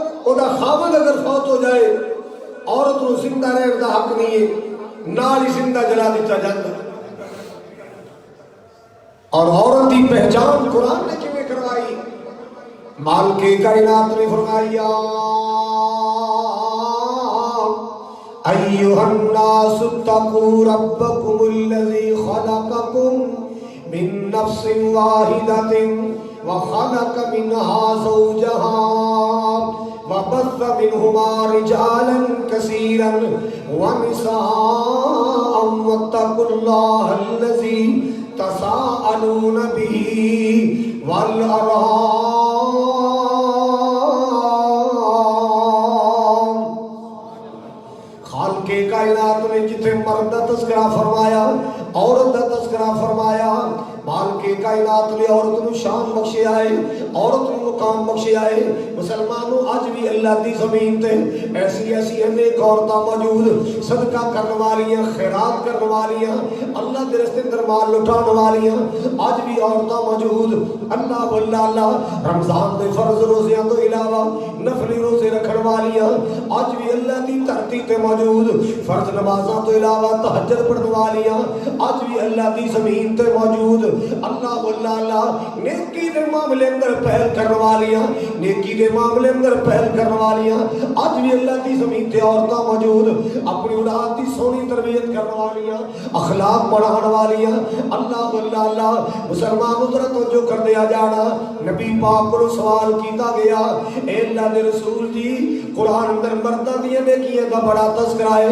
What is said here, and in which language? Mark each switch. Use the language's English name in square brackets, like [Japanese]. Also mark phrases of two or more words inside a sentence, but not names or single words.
[Punjabi] او دا خاوند اگر فوت ہو جائے عورت نو زندہ رہن دا حق نہیں ہے، نال ہی زندہ جلا دیتا جاتا۔ [Urdu] اور عورت کی پہچان قرآن نے کیوں کروائی؟ مالک کائنات نے فرمایا [Arabic] ایھا الناس اتقوا ربکم الذی خلقکم من نفس واحدۃ وخلق منها زوجها وبث منهما رجالا كثيرا ونساء واتقوا الله الذي تساءلون به والأرحام [Urdu] خالق کائنات نے جتنے مرد کا تذکرہ فرمایا عورت کا تذکرہ فرمایا مالک کائنات نے [Punjabi] عورت نو شان بخشے آئے عورت نو مقام بخشے آئے مسلمانوں اج بھی اللہ دی زمین تے ایسی ایسی انیک عورتاں موجود صدقہ کرنے والیاں خیرات کرنے والیاں اللہ دے راستے اندر مال لٹانے والیاں اج بھی عورتاں موجود [Arabic] اللہ واللہ اللہ [Punjabi] رمضان دے فرض روزیاں تو علاوہ نفلی روزے رکھن والیاں اج بھی اللہ دی دھرتی تے موجود فرض نمازاں تو علاوہ تہجد پڑھنے والیاں اج بھی اللہ دی زمین تے موجود [Arabic] اللہ واللہ اللہ [Punjabi] نیکی دے معاملے اندر پہل کرنے والیاں نیکی دے معاملے اندر پہل کرنے والیاں اج بھی اللہ دی زمین تے عورتاں موجود اپنی اولاد دی سونی تربیت کرنے والیاں اخلاق پڑھان والیاں اللہ [Arabic] واللہ اللہ [Punjabi] مسلمان ذرا توجہ کر دیا جانا نبی پاک کو سوال کیتا گیا اے اللہ دے رسول جی قرآن اندر مرداں دی نیکیاں دا بڑا تذکرہ ہے